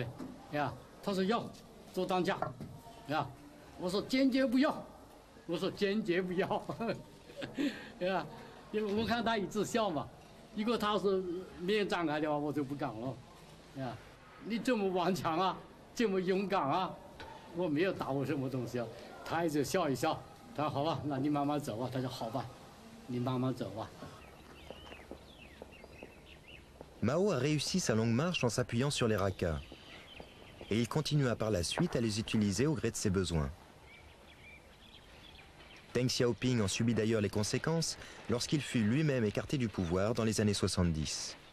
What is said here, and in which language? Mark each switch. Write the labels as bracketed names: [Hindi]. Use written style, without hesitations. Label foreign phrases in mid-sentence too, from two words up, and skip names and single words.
[Chinese] 呀，他说要做当家，呀，我说坚决不要，我说坚决不要，呀，因为我看他一直笑嘛，如果他是面张开的话，我就不敢了，呀，你这么顽强啊，这么勇敢啊，我没有打我什么东西啊，他一直笑一笑，他说好吧，那你慢慢走啊，他说好吧，你慢慢走啊。 [French] Mao a réussi sa longue marche en s'appuyant sur les rakas. Et il continua par la suite à les utiliser au gré de ses besoins. Deng Xiaoping en subit d'ailleurs les conséquences lorsqu'il fut lui-même écarté du pouvoir dans les années 70.